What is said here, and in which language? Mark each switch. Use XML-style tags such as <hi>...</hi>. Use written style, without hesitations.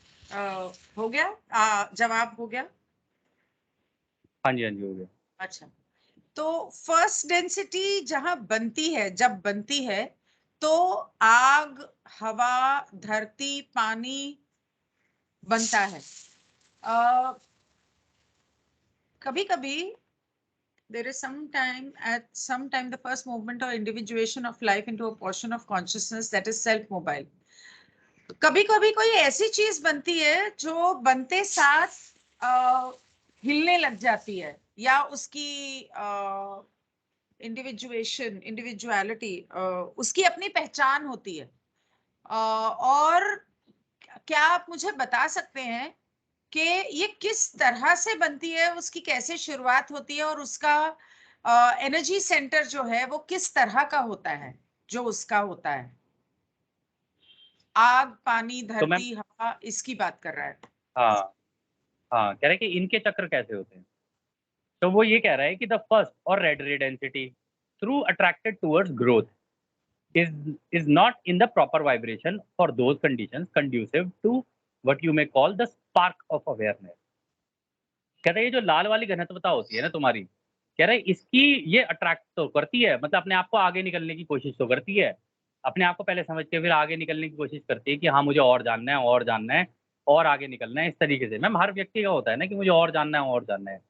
<hi>अच्छा, हो गया, जवाब हो गया। हाँ जी, हाँ जी, हो गया। अच्छा, तो फर्स्ट डेंसिटी जहां बनती है, जब बनती है, तो आग, हवा, धरती, पानी बनता है। कभी कभी</hi> <en>there is some time the first movement or individuation of life into a portion of consciousness that is self mobile.</en> <hi>कभी कभी कोई ऐसी चीज बनती है जो बनते साथ हिलने लग जाती है, या उसकी इंडिविजुअलिटी, उसकी अपनी पहचान होती है। और क्या आप मुझे बता सकते हैं कि ये किस तरह से बनती है, उसकी कैसे शुरुआत होती है, और उसका एनर्जी सेंटर जो है वो किस तरह का होता है, जो उसका होता है? आग, पानी, तो मैम धरती, हवा, इसकी बात कर रहा है। हाँ, हाँ, कह रहे हैं कि इनके चक्र कैसे होते हैं। तो वो ये कह रहा है कि</hi> <en>The first or red ray density through attracted towards growth is is not in the proper vibration for those conditions conducive to what you may call the spark of awareness।</en> <hi>कहते हैं ये जो लाल वाली घनत्वता होती है ना तुम्हारी, कह रहे इसकी ये अट्रैक्ट तो करती है, मतलब अपने आप को आगे निकलने की कोशिश तो करती है, अपने आप को पहले समझ के फिर आगे निकलने की कोशिश करती है कि हाँ मुझे और जानना है और जानना है और आगे निकलना है। इस तरीके से मैम हर व्यक्ति का होता है ना कि मुझे और जानना है और जानना है।</hi>